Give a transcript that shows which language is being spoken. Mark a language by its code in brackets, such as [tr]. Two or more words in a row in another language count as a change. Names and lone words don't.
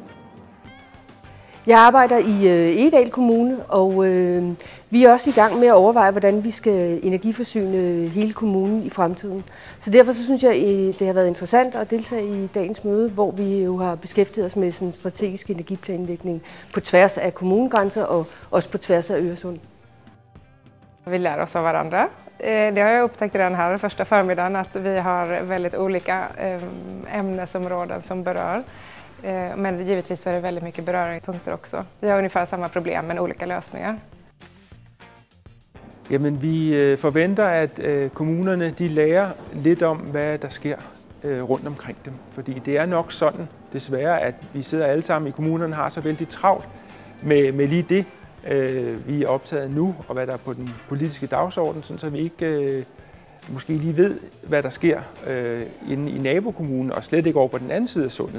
[da] Jeg arbejder i Egedal Kommune, og vi er også i gang med at overveje, hvordan vi skal energiforsyne hele kommunen i fremtiden. Så derfor så synes jeg, det har været interessant at deltage i dagens møde, hvor vi jo har beskæftiget os med sådan strategisk energiplanlægning på tværs af kommunegrænser og også på tværs af Øresund. [sv] Vi lär oss av varandra. Det har jag upptäckt redan här första förmiddagen att vi har väldigt olika ämnesområden som berör. Men givetvis är det väldigt mycket beröringspunkter också. Vi har ungefär samma problem men olika løsninger. [da] Jamen, vi forventer, at kommunerne de lærer lidt om, hvad der sker rundt omkring dem. Fordi det er nok sådan, desværre, at vi sidder alle sammen i kommunerne har så vældig travlt med lige det, vi er optaget nu, og hvad der er på den politiske dagsorden, så vi ikke måske lige ved, hvad der sker inde i nabokommunen, og slet ikke over på den anden side af sundet.